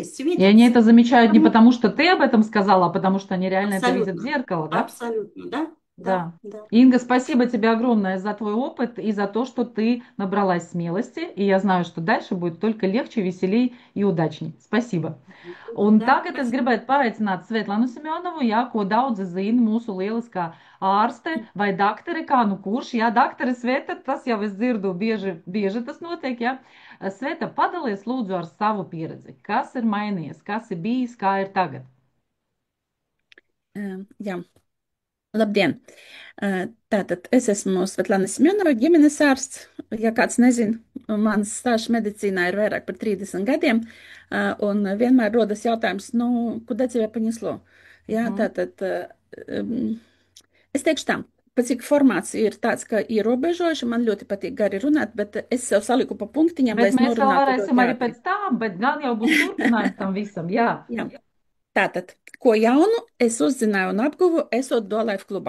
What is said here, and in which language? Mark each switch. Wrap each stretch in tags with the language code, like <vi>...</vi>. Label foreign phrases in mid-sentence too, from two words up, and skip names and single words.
<ru>И они светятся. это замечают не Потому- потому, что ты об этом сказала, а потому что они реально это видят в Абсолютно, зеркало, да? абсолютно, да, да, Да. да. Инга, спасибо тебе огромное за твой опыт и за то, что ты набралась смелости. И я знаю, что дальше будет только легче, веселей и удачней. Спасибо.</ru> <lv>Un</lv> <ru>Да,</ru> <lv>tagad es</lv> <ru>спасибо.</ru> <lv>gribētu paaicināt Svetlanu Simjonovu, jā, ko daudzi zina, mūsu lieliskā ārste vai daktere, kā nu kurš, jā, daktere Sveta, tas jau es dzirdu, bieži tas notiek, jā. Sveta, padalies lūdzu ar savu pieredzi. Kas ir mainījies, kas ir bijis, kā ir tagad? Jā, labdien! Tātad es esmu Svetlana Simjonova, ģimenes ārsts. Ja kāds nezina, mans stāsts medicīnā ir vairāk par 30 gadiem, un vienmēr rodas jautājums, nu,</lv> <ru>куда тебя понесло?</ru> <lv>Jā, Мгм. tātad es teikšu tā. Pat cik formācija ir tāds, ka ierobežojuša, man ļoti patīk gari runāt, bet es sev saliku pa punktiņam, lai Bet es mēs vēl norunātu varēsim ļoti arī ātri. pēc tam, bet gan jau būs turpinājums tam visam, jā. Jā. Tātad, ko jaunu es uzzināju un apguvu, esot Dolaifu klubā.</lv>